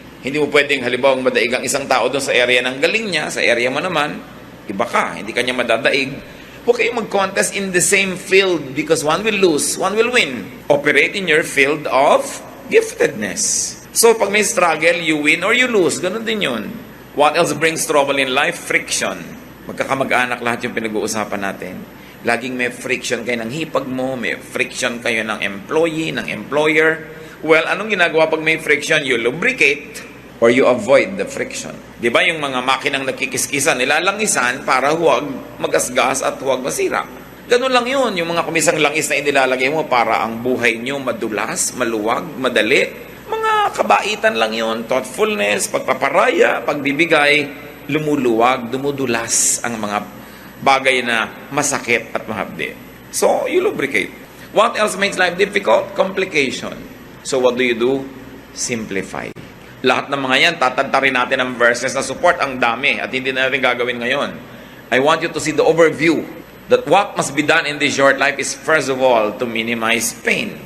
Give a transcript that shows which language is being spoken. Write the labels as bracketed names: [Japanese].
[Filipino] Hindi mo pwedeng halimbawa madaig ang isang tao doon sa area ng galing niya, sa area mo naman, iba ka, hindi kanya madadaig. Huwag kayong mag-contest [English] in the same field because one will lose, one will win. Operate in your field of giftedness. So, [Filipino] pag may struggle, [English] you win or you lose. [Filipino] Ganun din yun. [English] What else brings trouble in life? [Filipino] Friction. Magkakamag-anak lahat yung pinag-uusapan natin. Laging may friction kayo ng hipag mo, may friction kayo ng employee, ng employer. [English] Well, [Filipino] anong ginagawa pag may friction? [English] You lubricate or you avoid the friction. [Filipino] Di ba yung mga makinang nagkikiskisan, nilalangisan para huwag magasgas at huwag masira. Ganun lang yun, yung mga kumisang langis na inilalagay mo para ang buhay nyo madulas, maluwag, madali. Mga kabaitan lang yun, thoughtfulness, pagpaparaya, pagbibigay, lumuluwag, dumudulas ang mga bagay na masakit at mahapdi. [English] So, you lubricate. What else makes life difficult? Complication. So, what do? Simplify. [Filipino] Lahat ng mga yan, tatantarin natin ang verses na support, ang dami, at hindi na natin gagawin ngayon. [English] I want you to see the overview that what must be done in this short life is first of all to minimize pain.